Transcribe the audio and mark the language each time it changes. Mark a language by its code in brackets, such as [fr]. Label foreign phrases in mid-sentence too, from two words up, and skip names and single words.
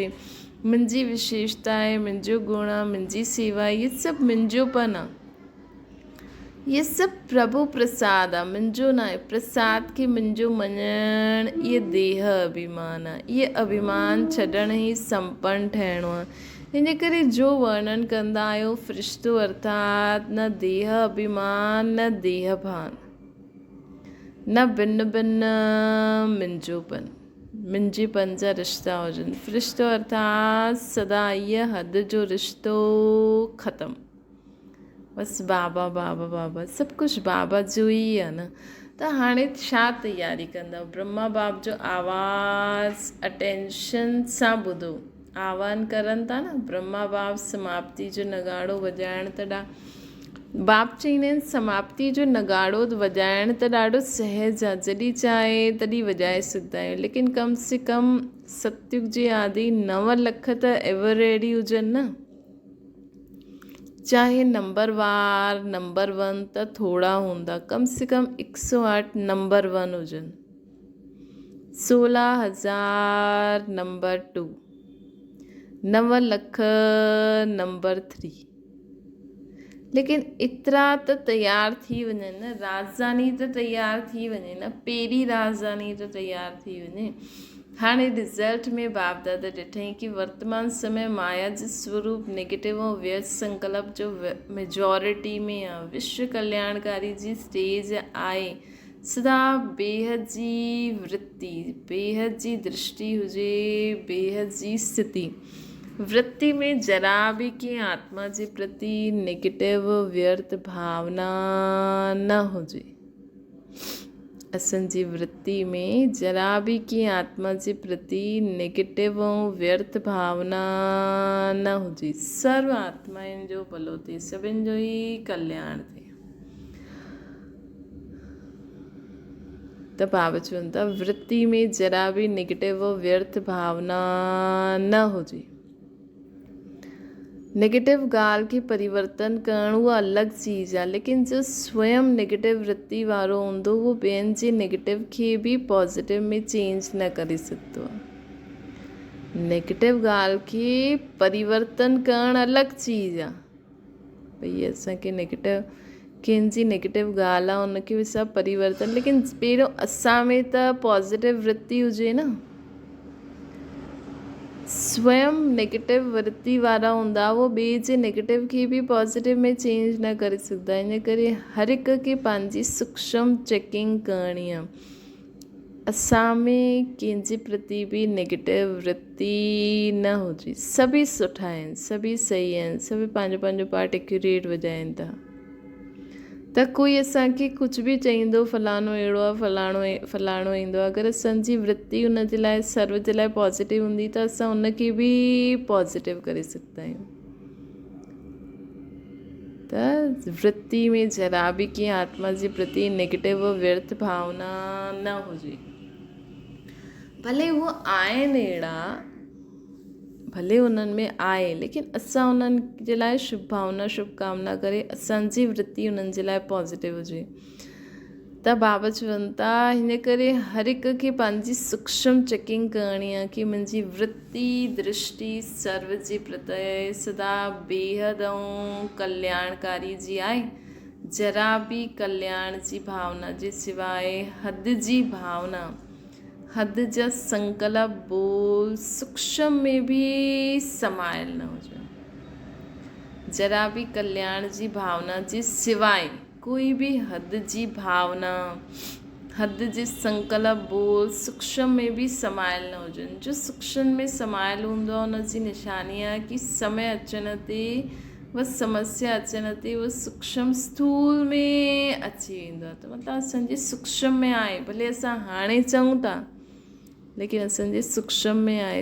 [sd] मुंहिंजी विशेषता आहे, मुंहिंजो गुण आहे, मुंहिंजी सेवा, इहे सभु मुंहिंजोपन आहे। इहे सभु प्रभु प्रसाद आहे, मुंहिंजो न आहे। प्रसाद खे मुंहिंजो मञणु इहे देह अभिमान आहे। इहे अभिमान छॾण ई संपन्न ठहिणो आहे। इन करे जो वर्णन कंदा आहियो फ़रिश्तो अर्थात न देह अभिमान, न देह भान, न भिन्न मुंहिंजोपन, मुंहिंजेपन जा रिश्ता हुजनि। फ़रिश्तो अर्थात सदा इहा हद जो रिश्तो ख़तमु। बसि बाबा बाबा बाबा, सभु कुझु बाबा जो ई आहे न। त हाणे छा तयारी कंदव? ब्रह्मा बाप जो आवाज़ अटेंशन सां ॿुधो। आह्वान करनि था न, ब्रह्मा बाप समाप्ति जो नगाड़ो वॼाइण त बाप चईंदा आहिनि समाप्ति जो नगाड़ो वॼाइण त ॾाढो सहज आहे, जॾहिं चाहे तॾहिं वॼाए सघंदा आहियूं। लेकिन [hi] कम से कम [sd] सतयुग जे आदि 9 लख त [en] ever ready [sd] हुजनि न। चाहे नंबर 1 त थोड़ा हूंदा, [hi] कम से कम [sd] 108 नंबर 1 हुजनि, 16,000 नंबर 2, 9 लख नंबर 3। लेकिन एतिरा त तयारु थी वञनि न, राजधानी त तयारु थी वञे न, पहिरीं राजधानी त तयारु थी वञे। हाणे रिज़ल्ट में बाप दादा ॾिठईं कि वर्तमान समय माया जो स्वरूप नेगेटिव ऐं व्यस्त संकल्प जो मेजॉरिटी में आहे। विश्व कल्याणकारी जी स्टेज आहे, सदा बेहद जी वृत्ति, बेहद जी दृष्टि हुजे, बेहद जी स्थिति। वृत्ति में जरा भी कंहिं आत्मा जे प्रति नेगेटिव व्यर्थ भावना न हुजे। असांजी वृत्ति में जरा भी कंहिं आत्मा जे प्रति नेगेटिव ऐं व्यर्थ भावना न हुजे। सर्व आत्माउनि जो भलो थिए, सभिनि जो ई कल्याण थिए। त बाबा चवनि था वृत्ति में जरा भी नेगेटिव व्यर्थ भावना न हुजे। नेगेटिव ॻाल्हि खे परिवर्तन करणु उहा अलॻि चीज़ आहे, लेकिन जो स्वयं नेगेटिव वृत्ति वारो हूंदो उहो ॿियनि जे नेगेटिव खे बि पॉज़िटिव में चेंज न करे सघंदो आहे। नेगेटिव ॻाल्हि खे परिवर्तन करणु अलॻि चीज़ आहे। भई असांखे नेगेटिव कंहिंजी नेगेटिव ॻाल्हि आहे उनखे बि सभु परिवर्तन, लेकिन पहिरियों असां में त पॉज़िटिव वृत्ति हुजे न। स्वयं नेगेटिव वृत्ति वारा हूंदा उहो ॿिए जे नेगेटिव खे बि पॉज़िटिव में चेंज न करे सघंदा। इन करे हर हिक खे पंहिंजी सूक्ष्म चेकिंग करणी आहे। असां में कंहिंजे प्रति बि नेगेटिव वृत्ति न हुजे। सभी सुठा आहिनि, सभी सही आहिनि, सभी पंहिंजो पंहिंजो [en] part accurate [sd] वॼाइनि था। त कोई असांखे कुझु बि चईंदो फलाणो अहिड़ो आहे, फलाणो ईंदो आहे, अगरि असांजी वृत्ति उन जे लाइ सर्व जे लाइ पॉज़िटिव हूंदी त असां उनखे बि पॉज़िटिव करे सघंदा आहियूं। त वृत्ति में जरा बि कंहिं आत्मा जे प्रति नेगेटिव व्यर्थ भावना न हुजे। भले उहो आहिनि अहिड़ा, भले उन्हनि में आहे, लेकिन असां उन्हनि जे लाइ शुभ भावना शुभकामना करे असांजी वृत्ति उन्हनि जे लाइ पॉज़िटिव हुजे। त बाबा चवनि था हिन करे हर हिक खे पंहिंजी सूक्ष्म चेकिंग करणी आहे कि मुंहिंजी वृत्ति दृष्टि सर्व जे प्रति सदा बेहद ऐं कल्याणकारी जी आहे। जरा बि कल्याण जी भावना जे सिवाइ हद जी भावना, हद जा संकल्प बोल सूक्ष्म में भी समायल न हुजे। जरा भी कल्याण जी भावना जे सिवाय कोई भी हद जी भावना, हद जे संकल्प बोल सूक्ष्म में भी समायल न हुजनि। जो सूक्ष्म में समायल हूंदो आहे उन जी निशानी आहे कि समय अचण ते व समस्या अचण ते उहो सूक्ष्म स्थूल में अची वेंदो आहे। त मतिलबु असांजे सूक्ष्म में आहे, भले असां हाणे चऊं था लेकिन असांजे सूक्ष्म में आहे।